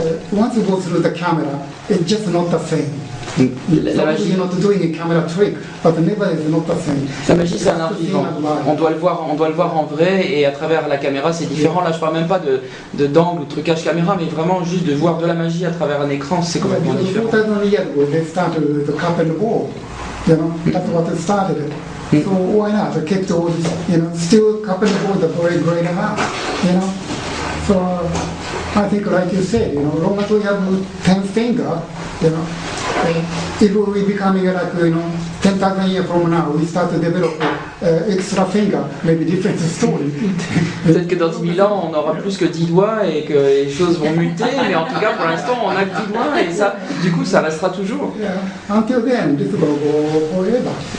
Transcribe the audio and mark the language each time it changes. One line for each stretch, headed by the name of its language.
English: Once you go through the camera, it's just not the same.
French: La magie,
English: You're not doing a camera trick, but never is not the same.
French: la magie c'est un art vivant. On doit le voir en vrai et à travers la caméra c'est différent. Là je parle même pas d'angle ou de trucage caméra, mais vraiment juste de voir de la magie à travers un écran, c'est complètement différent.
English: 2000 years ago, they started with the cup and the ball. You know, that's what it started. So why not? They kept all this, you know, still cup and ball, the very great amount, you know. So I think, like you said, you know, long as we have 10 fingers, you know, it will be becoming like, you know, 10,000 years from now, we start to develop extra finger, maybe different story.
French: Peut-être que dans 10 000 ans on aura plus que 10 doigts et que les choses vont muter, mais en tout cas pour l'instant on a que 10 doigts et ça, du coup ça restera toujours.
English: Yeah. Until then, this will go forever.